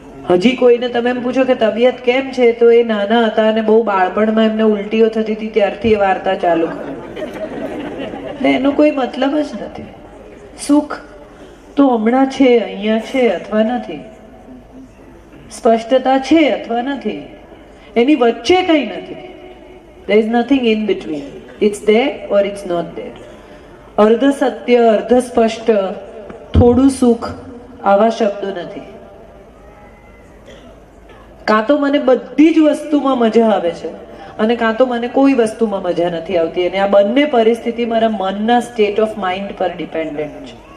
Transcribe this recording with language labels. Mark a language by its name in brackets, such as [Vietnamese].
[Gujarati] હજી કોઈને તમે એમ પૂછો કે તબિયત કેમ છે તો એ નાના હતા અને બહુ બાળપણમાં એમને ઉલટીઓ થતી હતી ત્યારથી એ વાર્તા ચાલુ કરે. એટલે એનો કોઈ મતલબ જ નથી. સુખ તો હમણાં છે, અહીંયા છે અથવા નથી, સ્પષ્ટતા છે અથવા નથી, એની વચ્ચે કંઈ નથી. [English] there is nothing in between. it's there or it's not there. [Gujarati] અર્ધ સત્ય, અર્ધ સ્પષ્ટ, થોડું સુખ, આવા શબ્દો નથી. કાં તો મને બધી જ વસ્તુમાં મજા આવે છે અને કાં તો મને કોઈ વસ્તુમાં મજા નથી આવતી. અને આ બંને પરિસ્થિતિ મારા મનના [English] state of mind [Gujarati] પર ડિપેન્ડન્ટ છે.